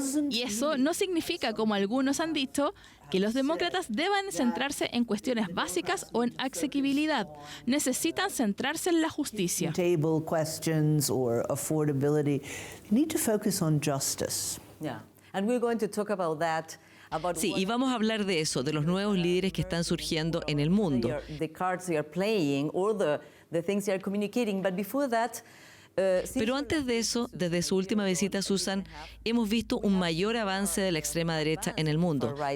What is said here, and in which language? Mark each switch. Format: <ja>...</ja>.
<es>Y eso no significa, como algunos han dicho, que los demócratas deban centrarse en cuestiones básicas o en asequibilidad. Necesitan centrarse en la justicia.</es> <en>Table questions or affordability. They need to focus on justice. Yeah. And we're going to talk about that.</en> <es>Sí, y vamos a hablar de eso, de los nuevos líderes que están surgiendo en el mundo.</es> <en>The cards they are playing or the things they are communicating, but before that.</en> <es>Pero antes de eso, desde su última visita, Susan, hemos visto un mayor avance de la extrema derecha en el mundo.</es>